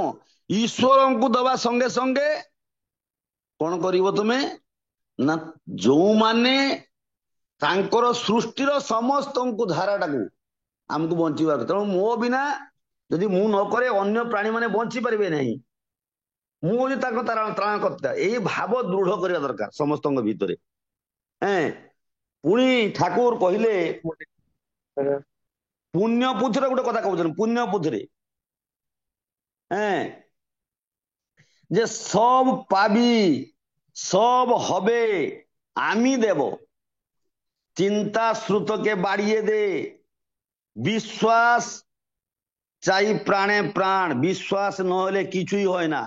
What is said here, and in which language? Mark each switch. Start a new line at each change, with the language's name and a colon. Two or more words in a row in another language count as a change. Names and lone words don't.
Odia: ଈଶ୍ୱରଙ୍କୁ ଦବା ସଙ୍ଗେ ସଙ୍ଗେ କଣ କରିବ ତୁମେ ନା ଯୋଉମାନେ ତାଙ୍କର ସୃଷ୍ଟିର ସମସ୍ତଙ୍କୁ ଧାରାଟାକୁ ଆମକୁ ବଞ୍ଚିବାର, ତେଣୁ ମୋ ବିନା ଯଦି ମୁଁ ନ କରେ ଅନ୍ୟ ପ୍ରାଣୀ ମାନେ ବଞ୍ଚି ପାରିବେ ନାହିଁ। ମୁଁ ହଉଛି ତାଙ୍କ ତ୍ରାଣକର୍ତ୍ତା, ଏଇ ଭାବ ଦୃଢ କରିବା ଦରକାର ସମସ୍ତଙ୍କ ଭିତରେ। ପୁଣି ଠାକୁର କହିଲେ ପୁଣ୍ୟ ପୁଥିର ଗୋଟେ କଥା କହୁଛନ୍ତି,
Bangla: পুণ্য পুথিরে যে সব পাবি সব হবে আমি দেব, চিন্তা শ্রুতকে বাড়িয়ে দে, বিশ্বাস চাই প্রাণে প্রাণ, বিশ্বাস নহলে কিছুই হয় না।